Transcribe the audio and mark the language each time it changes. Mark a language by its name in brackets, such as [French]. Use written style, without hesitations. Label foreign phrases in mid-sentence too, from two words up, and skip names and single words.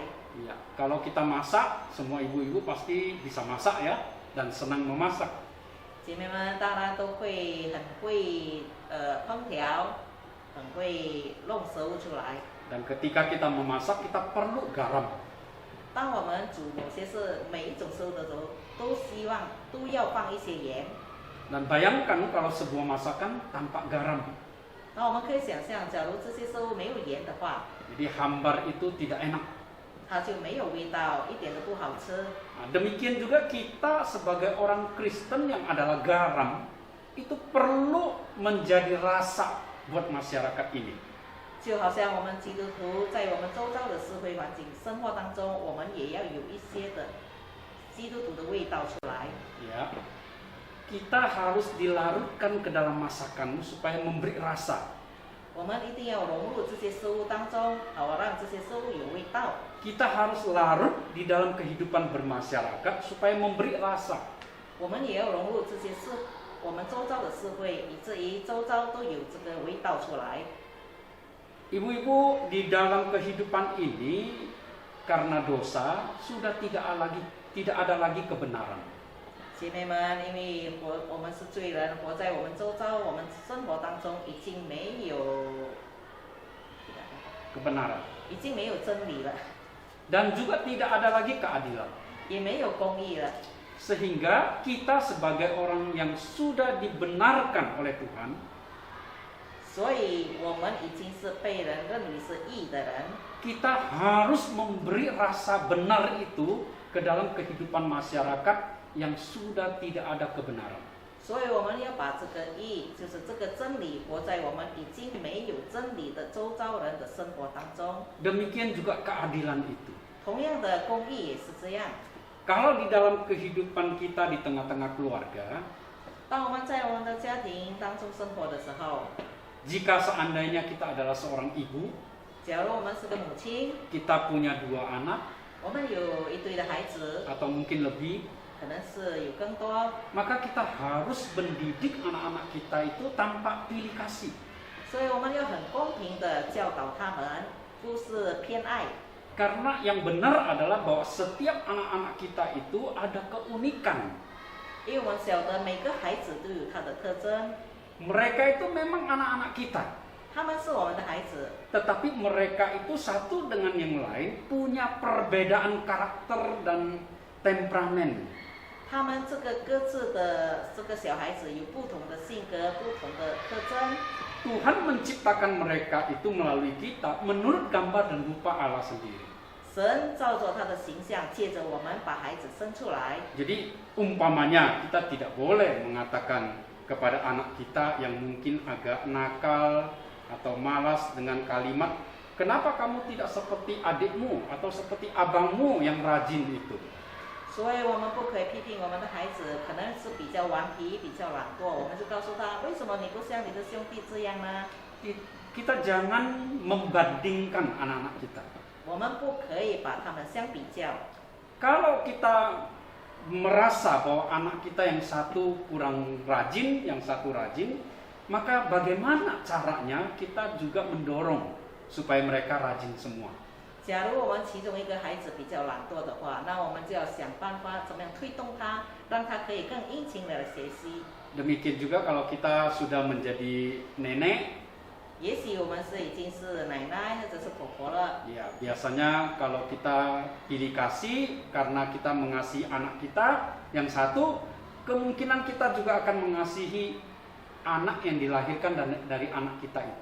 [Indonesian] Ya, kalau kita masak, semua ibu-ibu pasti bisa masak ya, dan senang memasak. [Chinese] 姐妹们当然都会很会烹调，很会弄食物出来。 [Indonesian] Dan ketika kita memasak, kita perlu garam. [Chinese] 当我们煮某些每一种食物的时候，都要放一些盐。 [Indonesian] Dan bayangkan kalau sebuah masakan tanpa garam. [Chinese] 那我们可以想象，假如这些食物没有盐的话， [Indonesian] Jadi hambar itu tidak enak. [Chinese] 它就没有味道，一点都不好吃。 [Indonesian] Nah, demikian juga kita sebagai orang Kristen yang adalah garam, itu perlu menjadi rasa buat masyarakat ini. [Chinese] 就好像我们基督徒在我们周遭的社会环境生活当中，我们也要有一些的基督徒的味道出来。 [Indonesian] Ya, kita harus dilarutkan ke dalam masakan supaya memberi rasa. [Chinese] 我们一定要融入这些食物当中，好让这些食物有味道。 [Indonesian] Kita harus larut di dalam kehidupan bermasyarakat supaya memberi rasa. [Chinese] 我们也要融入这些我们周遭的社会，以至于周遭都有这个味道出来。 [Indonesian] Ibu-ibu, di dalam kehidupan ini karena dosa sudah tidak ada lagi kebenaran. [Chinese] 姐妹们，因为我们是罪人，活在我们周遭，我们生活当中已经没有 [Indonesian] Kebenaran. [Chinese] 已经没有真理了， [Indonesian] Dan juga tidak ada lagi keadilan. [Chinese] 也没有公义了。 [Indonesian] Sehingga kita sebagai orang yang sudah dibenarkan oleh Tuhan, [Chinese] 所以我们已经是被人认为是义的人， [Indonesian] kita harus memberi rasa benar itu ke dalam kehidupan masyarakat yang sudah tidak ada kebenaran. [Chinese] 所以我们要把这个义，就是这个真理，活在我们已经没有真理的周遭人的生活当中。 [Indonesian] Demikian juga keadilan itu. [Chinese] 同样的，公义也是这样。 [Indonesian] Kalau di dalam kehidupan kita di tengah-tengah keluarga, [Chinese] 当我们在我们的家庭当中生活的时候， [Indonesian] jika seandainya kita adalah seorang ibu, [Chinese] 假如我们是个母亲， [Indonesian] kita punya 2 anak [Chinese] 我们有一堆的孩子， [Indonesian] atau mungkin lebih, [Chinese] 可能是有更多， [Indonesian] maka kita harus mendidik anak-anak kita itu tanpa pilih kasih. [Chinese] 所以我们要很公平的教导他们，不是偏爱。 [Indonesian] Karena yang benar adalah bahwa setiap anak-anak kita itu ada keunikan. [Chinese] 因为我们晓得每个孩子都有他的特征， [Indonesian] Mereka itu memang anak-anak kita, [Chinese] 他们是我们的孩子， [Indonesian] tetapi mereka itu satu dengan yang lain punya perbedaan karakter dan temperamen. [Chinese] 他们这个各自的这个小孩子有不同的性格、不同的特征。 [Indonesian] Tuhan menciptakan mereka itu melalui kita menurut gambar dan rupa Allah sendiri. [Chinese] 神照着他的形象，借着我们把孩子生出来。 [Indonesian] Jadi umpamanya kita tidak boleh mengatakan kepada anak kita yang mungkin agak nakal atau malas dengan kalimat, kenapa kamu tidak seperti adikmu atau seperti abangmu yang rajin itu. [Chinese] 所以我们不可以批评我们的孩子，可能是比较顽皮、比较懒惰，我们就告诉他，为什么你不像你的兄弟这样呢？ [Indonesian] Kita jangan membandingkan anak-anak kita. [Chinese] 我们不可以把他们相比较。 [Indonesian] Kalau kita merasa bahwa anak kita yang satu kurang rajin, yang satu rajin, maka bagaimana caranya kita juga mendorong supaya mereka rajin semua. [Chinese] 假如我们其中一个孩子比较懒惰的话，那我们就要想办法怎么样推动他，让他可以更殷勤的学习。 [Indonesian] Demikian juga kalau kita sudah menjadi nenek, [Chinese] 也许我们是已经是奶奶或者是婆婆了， [Indonesian] ya biasanya kalau kita pilih kasih karena kita mengasihi anak kita yang satu, kemungkinan kita juga akan mengasihi anak yang dilahirkan dari anak kita itu.